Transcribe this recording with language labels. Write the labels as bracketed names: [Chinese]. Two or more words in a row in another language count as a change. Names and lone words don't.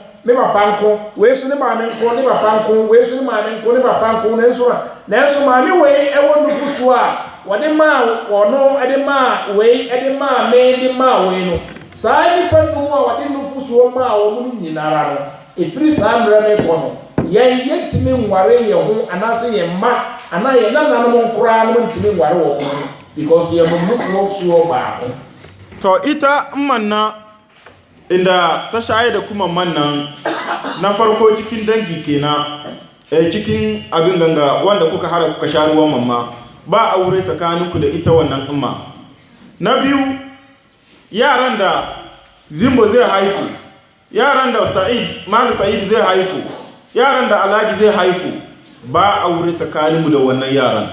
[Akan] ne papa nko wei so ne maame nko ne papa nko wei so ne maame nko ne papa nko nanso maame wei ɛwɔ nufusuo a wɔde maa wɔno ɛde maa wei ɛde maa me de maa wei no saa nipa no a wɔde nufusuo maa wɔn nyinara no efiri saa mmerɛ no kɔ no yɛntumi nware yɛn ho anaasɛ yɛn mma anaa yɛn nananom nkoraa no ntumi nware wɔn ho because yɛn mo nufusuo baako. [Hausa] To ita manna inda ta shaye da kuma mannan na farko cikin dangi kenan cikin abin ganga wanda kuka hara kuka sha ruwan mamma ba aure tsakaninku da ita wannan umma. Na biyu yaran da Zimbo zai haifu, yaran da Malam Sa'id zai haifu, yaran da Alhaji zai haifu ba aure tsakaninmu da wannan yaran.